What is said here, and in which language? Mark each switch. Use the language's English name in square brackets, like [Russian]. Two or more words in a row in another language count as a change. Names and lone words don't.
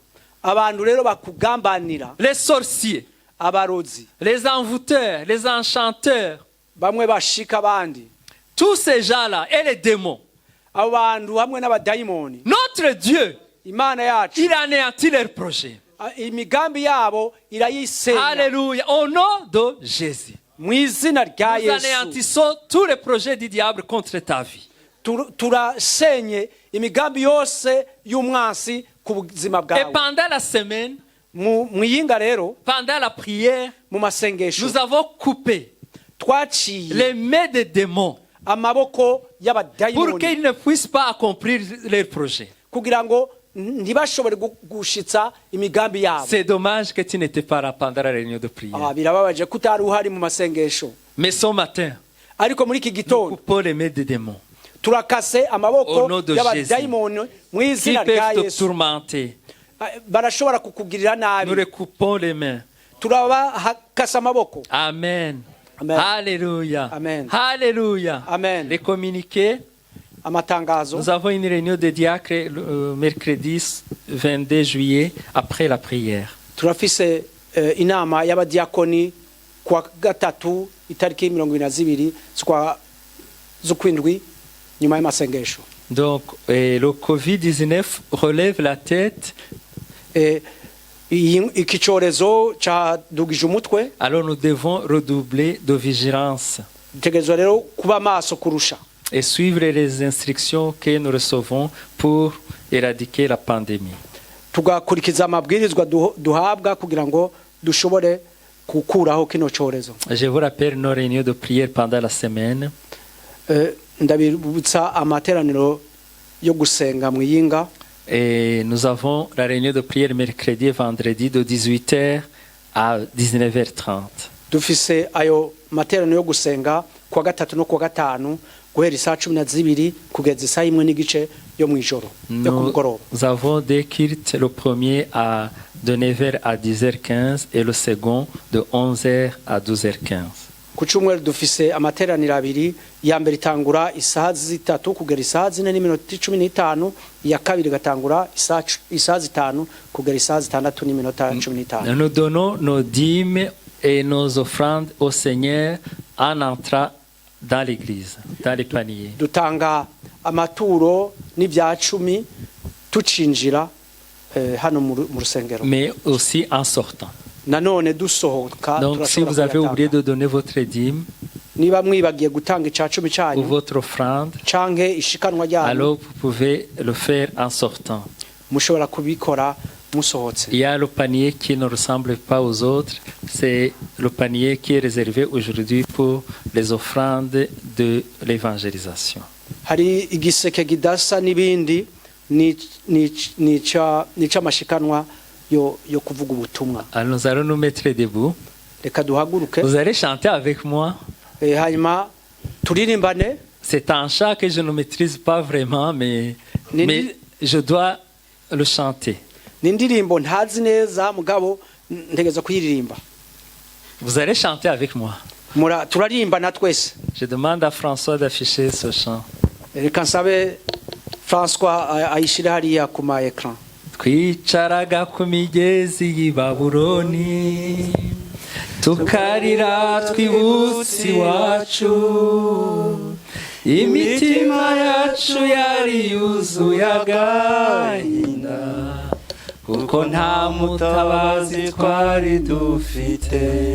[Rundi] Abantu rero bakugambanira, [French] les sorciers, [Rundi] abarozi, [French] les envoûteurs, les enchanteurs, [Rundi] bamwe bashika abandi, [French] tous ces gens-là et les démons. [Rundi] abo bantu hamwe n'abadayimoni, [French] Notre Dieu, [Rundi] Imana yacu [French] il anéantit leurs projets. [Rundi] imigambi yabo irayisenya. [French] Alléluia. Au nom de Jésus. [Rundi] Mu izina rya [French] Nous [Rundi] Yesu [French] anéantissons tous les projets du diable contre ta vie. [Rundi] turasenye imigambi yose y'umwansi ku buzima [French] Et [Rundi] bwawe. [French] pendant la semaine, [Rundi] Mu yinga rero [French] pendant la prière, [Rundi] mu masengesho [French] nous avons coupé [Rundi] twaciye [French] les mains des démons [Rundi] amaboko [French] pour [Rundi] y'abadayimoni [French] qu'ils ne puissent pas accomplir leurs projets. [Rundi] kugira ngo ntibashobore gushitsa imigambi yabo. [French] C'est dommage que tu n'étais pas là pendant la réunion de prière. [Rundi] Birababaje ko utari uhari mu masengesho, [French] Mais ce matin, [Rundi] ariko muri iki [French] nous [Rundi] gitondo [French] coupons les mains des démons [Rundi] turakase [French] Au [Rundi] amaboko [French] nom de [Rundi] y'abadayimoni mu [French] qui [Rundi] izina rya [French] peuvent te [Rundi] Yesu. [French] tourmenter. [Rundi] Barashobora kukugirira [French] Nous [Rundi] nabi, [French] les coupons les mains. [Rundi] turabakase amaboko. [French] Amen. [Rundi] Amen. [French] Alléluia. [Rundi] Amen. [French] Alléluia. [Rundi] Amen. [French] Les communiqués. [Rundi] Amatangazo, [French] Nous avons une réunion de diacres le mercredi 22 juillet après la prière. [Rundi] turafise inama y'abadiakoni kwa gatatu itariki 22 z'ukwindwi nyuma y'amasengesho. [French] Donc, le Covid-19 relève la tête. [Rundi] Iki cyorezo cyadugije umutwe, [French] Alors nous devons redoubler de vigilance [Rundi] dutegerezwa rero kuba maso kurusha [French] et suivre les instructions que nous recevons pour éradiquer la pandémie. [Rundi] tugakurikiza amabwirizwa duhabwa kugira ngo dushobore gukuraho kino cyorezo. [French] Je vous rappelle nos réunions de prière pendant la semaine. [Rundi] Ndabibutsa amateraniro yo gusenga mu yinga. [French] Et nous avons la réunion de prière mercredi et vendredi de 18h à 19h30. [Rundi] Dufise ayo materaniro yo gusenga kwa gatatu no kwa gatanu guhera isaa 12 kugeza isaa 1 n'igice yo mu ijoro yo ku mugoroba. [French] Nous avons des cultes, le premier de 9h à 10h15 et le second de 11h à 12h15. [Rundi] ku cyumweru dufise amateraniro abiri, iya mbere itangura isaha 3 kugera isaha 4 n'iminota 15, iya kabiri gatangura isaha 5 kugera isaha 6 n'iminota 15. [French] Nous donnons nos dîmes et nos offrandes au Seigneur en entrant dans l'église, dans les paniers. [Rundi] Dutanga amaturo n'ibya 10 tucinjira hano mu rusengero. [French] Mais aussi en sortant. [Rundi] Nanone dusohoka. [French] Donc si vous avez oublié de donner votre dîme [Rundi] niba mwibagiye gutanga icya 10 [French] ou [Rundi] cyanyu [French] votre offrande, [Rundi] canke ishikanwa ryanyu, [French] alors vous pouvez le faire en sortant. [Rundi] mushobora kubikora musohotse. [French] Il y a le panier qui ne ressemble pas aux autres. C'est le panier qui est réservé aujourd'hui pour les offrandes de l'évangélisation. [Rundi] Hari igiseke gidasa n'ibindi nica mashikanwa yo kuvuga ubutumwa. [French] Alors nous allons nous mettre debout. [Rundi] Reka duhaguruke. [French] Vous allez chanter avec moi. [Rundi] Hanyuma turirimbane. [French] C'est un chant que je ne maîtrise pas vraiment, mais je dois le chanter. [Rundi] Nindirimbo ntazi neza mugabo ntegeza kuyiririmba. [French] Vous allez chanter avec moi. [Rundi] Turarimba na twese. [French] Je demande à François d'afficher ce chant. [Rundi] Reka nsabe François ayishira hariya ku ma écran. Twicaraga ku migezi y'i Babuloni, tukarira twibutse iwacu, imitima yacu yari yuzuye agahinda, kuko nta mutabazi twari dufite.